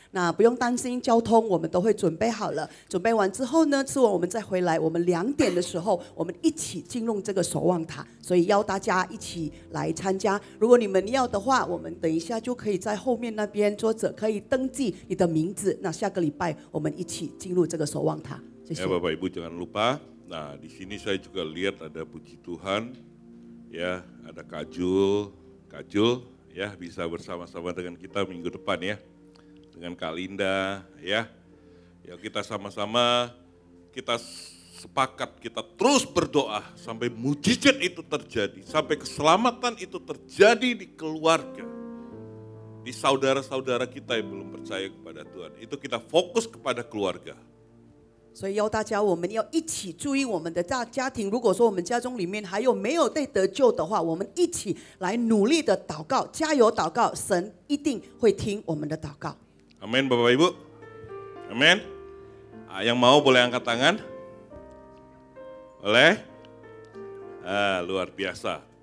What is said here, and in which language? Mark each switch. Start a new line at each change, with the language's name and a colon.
Chinese: 那不用担心交通，我们都会准备好了。准备完之后呢，吃完我们再回来。我们2点的时候，我们一起进入这个守望塔。所以邀大家一起来参加。如果你们要的话，我们等一下就可以在后面那边桌子可以登记你的名字。那下个礼拜我们一起进入这个守望塔。
Indonesian: Ya Bapak Ibu jangan lupa. Nah di sini saya juga lihat ada puji Tuhan, ya ada Kak Jul ya bisa bersama-sama dengan kita minggu depan ya, dengan Kak Linda ya. Ya kita sama-sama kita sepakat kita terus berdoa sampai mujizat itu terjadi, sampai keselamatan itu terjadi di keluarga, di saudara-saudara kita yang belum percaya kepada Tuhan. Itu kita fokus kepada keluarga.
Chinese: 所以邀大家，我们要一起注意我们的家庭。如果说我们家中里面还有没有被得救的话，我们一起来努力的祷告，加油祷告，神一定会听我们的祷告。
Indonesian: Amin Bapak Ibu, amin. Yang mau boleh angkat tangan? Boleh? Luar biasa.